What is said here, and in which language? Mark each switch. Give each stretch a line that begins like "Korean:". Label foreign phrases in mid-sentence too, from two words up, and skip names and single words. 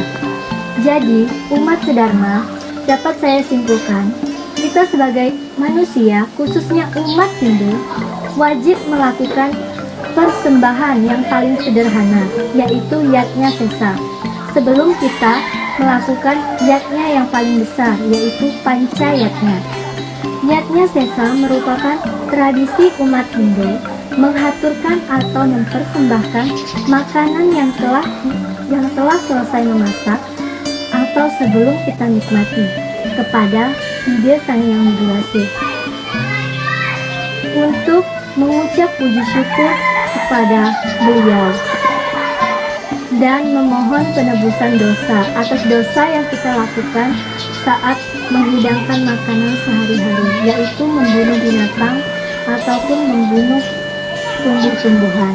Indonesian: Jadi, umat sedharma, dapat saya simpulkan, kita sebagai manusia, khususnya umat Hindu, wajib melakukan persembahan yang paling sederhana, yaitu yatnya sesa, sebelum kita melakukan yatnya yang paling besar, yaitu panca yatnya. Yatnya sesa merupakan tradisi umat Hindu menghaturkan atau mempersembahkan makanan yang telah selesai memasak atau sebelum kita nikmati kepada ide Sang Hyang Widiwasi, untuk mengucap puji syukur kepada beliau dan memohon penebusan dosa atas dosa yang kita lakukan saat menghidangkan makanan sehari-hari, yaitu membunuh binatang ataupun membunuh tumbuh-tumbuhan.